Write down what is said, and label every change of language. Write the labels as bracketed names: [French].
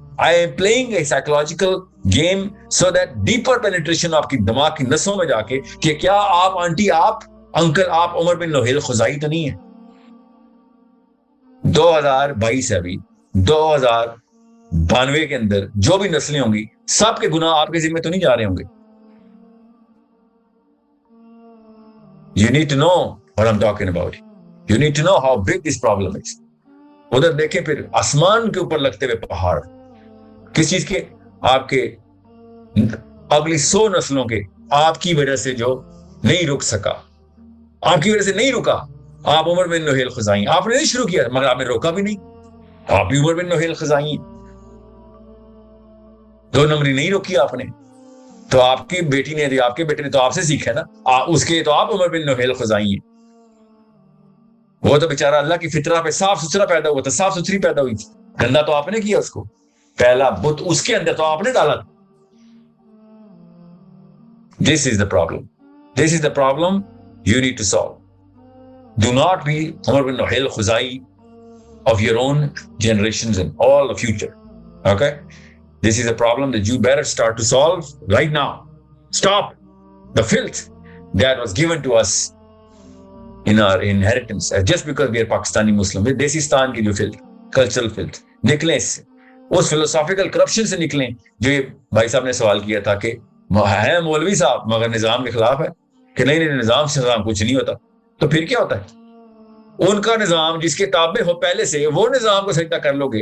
[English] I am playing a psychological game so that deeper penetration [Urdu] آپ کی دماغ کی نسوں میں جا کے کہ کیا آپ آنٹی، آپ انکل، آپ عمر بن نویل خزائی تو نہیں ہے؟ 2022 ہے ابھی، 2092 کے اندر جو بھی نسلیں ہوں گی سب کے گناہ آپ کے ذمہ تو نہیں جا رہے ہوں گے۔ [English] You need to know what I'm talking about. You need to know how big this problem is. [Urdu] ادھر دیکھیں پھر آسمان کے اوپر لگتے ہوئے پہاڑ، کس چیز کے؟ آپ کے اگلی 100 نسلوں کے، آپ کی وجہ سے جو نہیں رک سکا، آپ کی وجہ سے نہیں رکا۔ آپ عمر بن نویل خزائی، آپ نے نہیں شروع کیا مگر آپ نے روکا بھی نہیں، آپ بھی عمر بن نویل خزائی، 2 نمبری نہیں روکی آپ نے۔ تو آپ کی بیٹی نے آپ کے بیٹے نے تو آپ سے سیکھا نا, اس کے تو آپ عمر بن نوحیل خزائی ہیں. وہ تو بیچارہ اللہ کی فطرہ پہ صاف ستھرا پیدا ہوا تھا, صاف ستھری پیدا ہوئی تھی, گندا تو آپ نے کیا اس کو, پہلا بت اس کے اندر تو آپ نے ڈالا تھا. [English] This is the problem. This is the problem you need to solve. Do not be Umar bin Nuhail Khuzai of your own generations and all the future. Okay? This is a problem that you better start to solve right now. Stop the filth that was given to us in our inheritance. Just because we are Pakistani Muslim, Desistan ki jo filth, cultural filth. [Urdu] نکلیں اس سے, اس philosophical corruption سے نکلیں جو یہ بھائی صاحب نے سوال کیا تھا کہ ہے مولوی صاحب مگر نظام کے خلاف ہے, کہ نہیں نظام سے نظام کچھ نہیں ہوتا. تو پھر کیا ہوتا ہے؟ ان کا نظام جس کے تابع ہو پہلے سے, وہ نظام کو سجدہ کر لو گے.